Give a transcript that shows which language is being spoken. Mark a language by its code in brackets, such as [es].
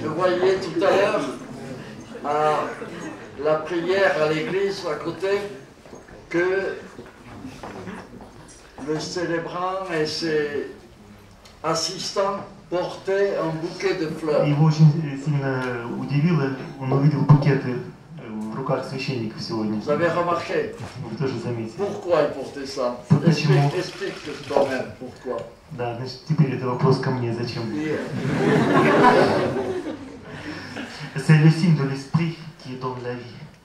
[fr] Je voyais tout à l'heure à la prière à l'église à côté que le célébrant et ses assistants portaient un bouquet de fleurs. [ru] Его очень сильно удивило, он увидел букеты в руках священников сегодня. [fr] Vous avez remarqué? [ru] Вы тоже заметили. [fr] Pourquoi ils portaient ça? [ru] Почему? [fr] Explique toi-même pourquoi. [ru] Да, значит, теперь это вопрос ко мне, зачем? [fr] C'est le signe de l'esprit qui donne la vie.